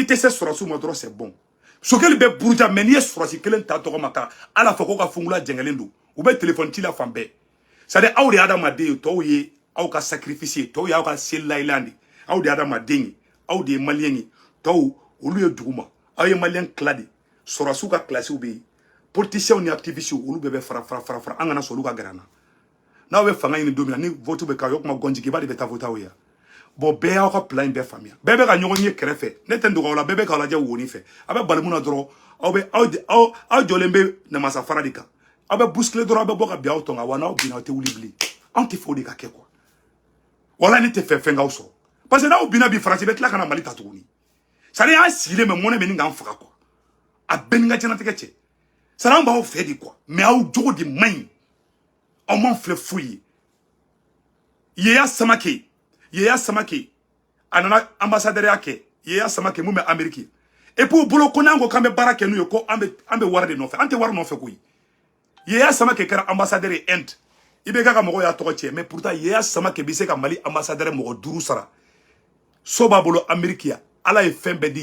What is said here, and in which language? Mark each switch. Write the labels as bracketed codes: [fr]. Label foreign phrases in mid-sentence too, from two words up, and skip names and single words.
[bm] tɛ se sɔrɔsiw ma dɔrɔn [fr] c'est bon [bm] Sogɛli bɛ buruja mais n'i ye sɔrɔsi kelen ta tɔgɔ ma ka ala fɔ ko ka fungula jɛngɛlen don u bɛ téléphone ci la fan bɛɛ [fr] c'est à dire [bm] aw de ye adamaden ye tɔw ye aw ka sacrifice ye tɔw ye aw ka selilayilan de aw de ye adamaden ye aw de ye maliyɛn ye tɔw olu ye duguma aw ye maliyɛn tila de sɔrɔsiw ka classiw bɛ yen politiciens ni activistes olu bɛɛ bɛ fara an kana sɔn olu ka gɛrɛ an na n'aw bɛ fanga ɲini don min na ni vote bɛ kɛ aw ye kuma gɔnjigiba de bɛ taa vote aw ye bon bɛɛ y'aw ka plan in bɛɛ faamuya bɛɛ bɛ ka ɲɔgɔn ye kɛrɛfɛ ne tɛ n dogo aw la bɛɛ bɛ k'aw lajɛ woni fɛ a bɛ bali mun na dɔrɔn aw jɔlen bɛ namasa fara de kan aw bɛ bousculer dɔrɔn aw bɛ bɔ ka bin aw tɔn kan wa n'aw binna aw tɛ wuli bilen anw tɛ fɛ o de ka kɛ quoi wala ne tɛ fɛ fɛn k'aw sɔrɔ parce que n'aw binna bi Faransi bɛ tila ka na Mali ta tuguni [fr] c'est à dire [bm] an sigilen bɛ mɔnɛ bɛ nin k'an faga quoi a bɛɛ ni ka diɲɛlatigɛ cɛ [fr] c'est à dire [bm] an b'aw fɛ de quoi mais aw jogo de man ɲi aw m'an filɛ foyi ye Yaya Samake a nana ambassadeur ya kɛ Yaya Samake mun bɛ Amérique [fr] et puis [bm] u bolo ko n'an ko k'an bɛ baara kɛ n'u ye ko an bɛ wari de nɔfɛ an tɛ wari nɔfɛ koyi Yaya Samake kɛra ambassadeur ye Inde i bɛ k'a ka mɔgɔw y'a tɔgɔ tiɲɛ mais pourtant Yaya Samake bɛ se ka Mali ambassadeur mɔgɔ 5 sara so b'a bolo Amérique ya Ala ye fɛn bɛɛ di